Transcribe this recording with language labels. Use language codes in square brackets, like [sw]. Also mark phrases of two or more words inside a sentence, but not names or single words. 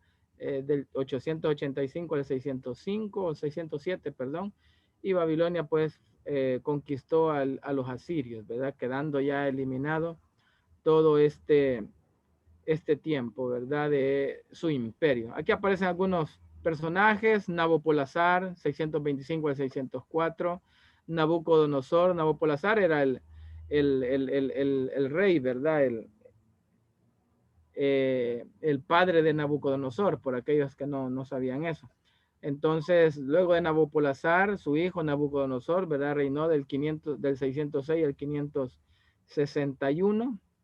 [es] Del 885 al 605 o 607, perdón, y Babilonia pues conquistó a los asirios, ¿verdad? Quedando ya eliminado todo este tiempo, ¿verdad? De su imperio. Aquí aparecen algunos personajes: Nabopolassar, 625 al 604, Nabucodonosor. Nabopolassar era el rey, ¿verdad? El padre de Nabucodonosor, por aquellos que no sabían eso. Entonces, luego de Nabopolassar, su hijo Nabucodonosor, ¿verdad? Reinó del 606 al 561.